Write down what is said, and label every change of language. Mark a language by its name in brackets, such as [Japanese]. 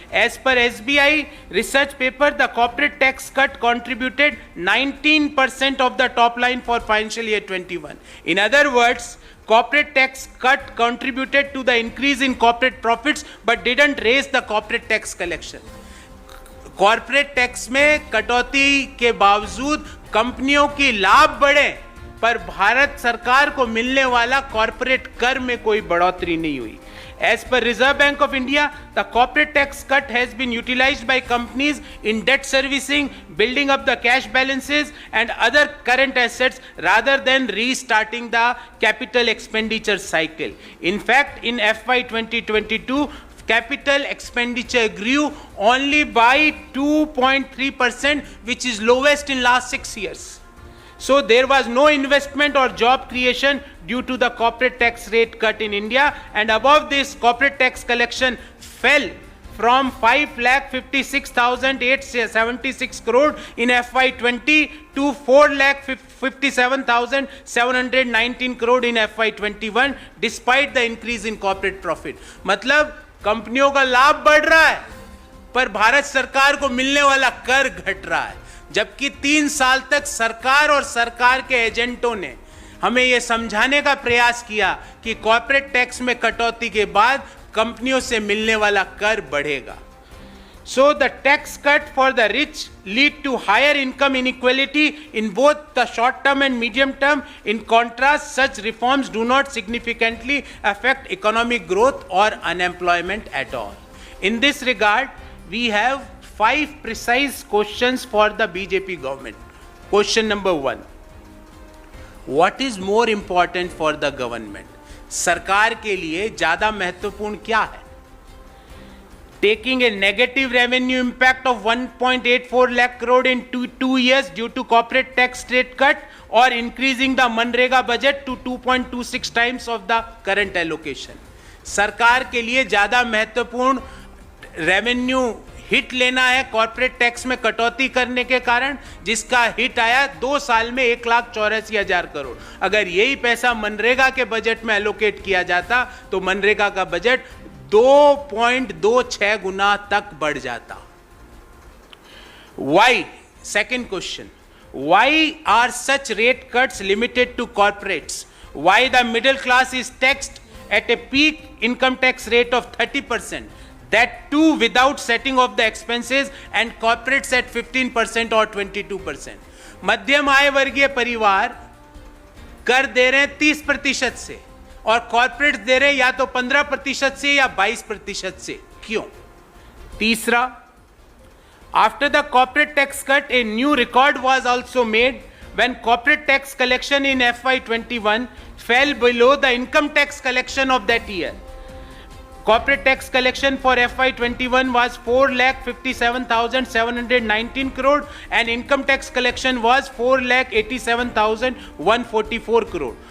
[English] As per SBI research paper, the corporate tax cut contributed 19% of the top line for financial year 21. In other words, corporate tax cut contributed to the increase in corporate profits but didn't raise the corporate tax collection. [Hindi] Corporate tax में कटौती के बावजूद कंपनियों की लाभ बढ़े, पर भारत सरकार को मिलने वाला कॉर्पोरेट कर में कोई बढ़ोतरी नहीं हुई. [English] As per Reserve Bank of India, the corporate tax cut has been utilized by companies in debt servicing, building up the cash balances and other current assets rather than restarting the capital expenditure cycle. In fact, in FY 2022, capital expenditure grew only by 2.3%, which is lowest in last 6 years. So there was no investment or job creation due to the corporate tax rate cut in India, and above this, corporate tax collection fell from 5,56,876 crore in FY20 to 4,57,719 crore in FY21, despite the increase in corporate profit. [Hindi] मतलब कंपनियों का लाभ बढ़ रहा है, पर भारत सरकार को मिलने वाला कर घट रहा है. जबकि 3 साल तक सरकार और सरकार के एजेंटों ने हमें यह समझाने का प्रयास किया कि कॉर्पोरेट टैक्स में कटौती के बाद कंपनियों से मिलने वाला कर बढ़ेगा. [English] So the tax cut for the rich lead to higher income inequality in both the short term and medium term. In contrast, such reforms do not significantly affect economic growth or unemployment at all. In this regard, we have 5 precise questions for the BJP government. Question number 1. What is more important for the government? [Hindi] सरकार के लिए ज्यादा महत्वपूर्ण क्या है? [English] Taking a negative revenue impact of 1.84 lakh crore in 2 years due to corporate tax rate cut, or increasing the MNREGA budget to 2.26 times of the current allocation. [Hindi] सरकार के लिए ज्यादा महत्वपूर्ण रेवेन्यू हिट लेना है कॉर्पोरेट टैक्स में कटौती करने के कारण, जिसका हिट आया 2 साल में 1,84,000 करोड़. अगर यही पैसा मनरेगा के बजट में एलोकेट किया जाता तो मनरेगा का बजट 2.26 गुना तक बढ़ जाता. [English] Why? Second question. Why are such rate cuts limited to corporates? Why the middle class is taxed at a peak income tax rate of 30%? That too without setting off the expenses, and corporates at 15% or 22%. [Hindi] मध्यम आय वर्गीय परिवार कर दे रहे हैं 30% से, और corporate दे रहे हैं या तो 15% से या 22% से. क्यों? तीसरा, [English] after the corporate tax cut, a new record was also made when corporate tax collection in FY21 fell below the income tax collection of that year. Corporate tax collection for FY21 was 4,57,719 crore and income tax collection was 4,87,144 crore.